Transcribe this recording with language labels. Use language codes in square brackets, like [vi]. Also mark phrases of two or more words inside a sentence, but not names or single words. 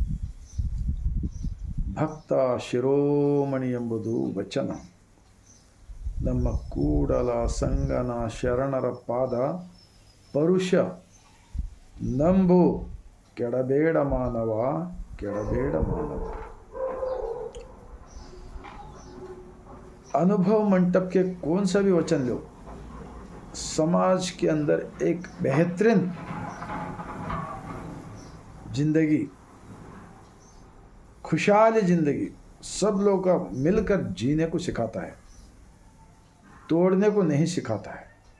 [kn] ಭಕ್ತ ಶಿರೋಮಣಿ ಎಂಬುದು ವಚನ. ನಮ್ಮ ಕೂಡಲ ಸಂಗನ ಶರಣರ ಪಾದ ಪರುಷ. ನಂಬು ಕೆಡಬೇಡ ಮಾನವ, ಕೆಡಬೇಡ ಮಾನವ. [hi] अनुभव मंटप के कौन सा भी वचन लो, समाज के अंदर एक बेहतरीन जिंदगी, खुशहाली जिंदगी सब लोग का मिलकर जीने को सिखाता है, तोड़ने को नहीं सिखाता है।